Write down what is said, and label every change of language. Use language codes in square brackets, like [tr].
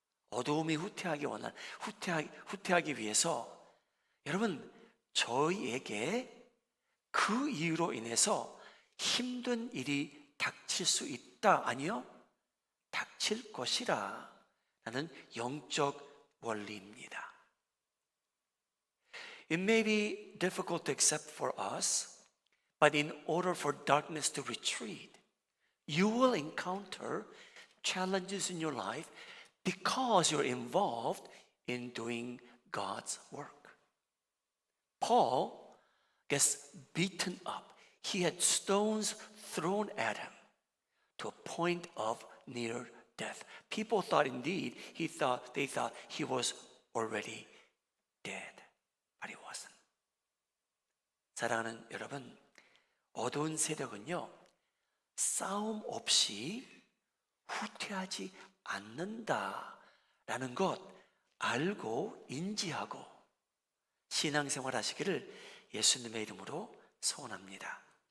[ko] 어두움이 후퇴하기 위해서 여러분, 저희에게 그 이유로 인해서 힘든 일이 닥칠 수 있다, 아니요? 닥칠 것이라 라는 영적 원리입니다. [en] It may be difficult to accept for us, but in order for darkness to retreat, you will encounter challenges in your life because you're involved in doing God's work. Paul gets beaten up. He had stones thrown at him to a point of near death. People thought indeed they thought he was already dead, but he wasn't. [ko] 사랑하는 여러분, 어두운 세력은요, 싸움 없이 후퇴하지 않는다라는 것 알고 인지하고 신앙생활 하시기를 예수님의 이름으로 소원합니다.